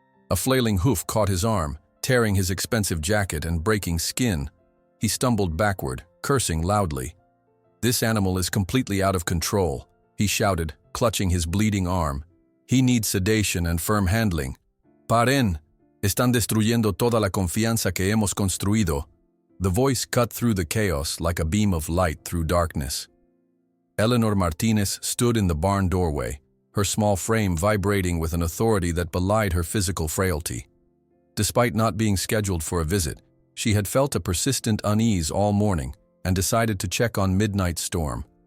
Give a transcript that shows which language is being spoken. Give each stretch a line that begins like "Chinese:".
English: A flailing hoof caught his arm, tearing his expensive jacket and breaking skin. He stumbled backward, cursing loudly. "This animal is completely out of control," he shouted, clutching his bleeding arm. "He needs sedation and firm handling.
Spanish: Paren! Están destruyendo toda la confianza que hemos construido."
English: The voice cut through the chaos like a beam of light through darkness. Eleanor Martinez stood in the barn doorway, her small frame vibrating with an authority that belied her physical frailty. Despite not being scheduled for a visit, she had felt a persistent unease all morning and decided to check on Midnight Storm.